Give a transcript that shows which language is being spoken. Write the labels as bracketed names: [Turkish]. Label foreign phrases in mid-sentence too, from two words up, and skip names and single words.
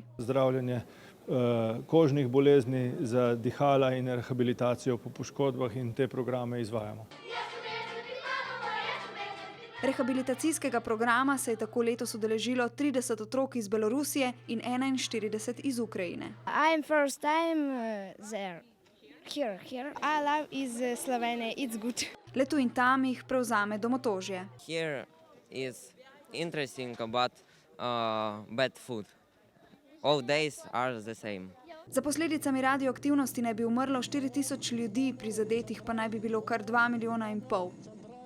[Slovenian] Zdravljenje kožnih bolezni, za dihala in rehabilitacijo po poškodbah in te programe izvajamo. Rehabilitacijskega programa se je tako letos udeležilo 30 otrok iz Belorusije in 41 iz Ukrajine. [English] I'm first time there. Here. I love is Slovenia. It's good. [Slovenian] Le tu in tam jih prevzame domotožje. [English] Here is interesting but bad food. All days are the same. [Slovenian] Za posledicami radioaktivnosti naj bi umrlo 4000 ljudi, prizadetih pa naj bi bilo kar 2,5 milijona.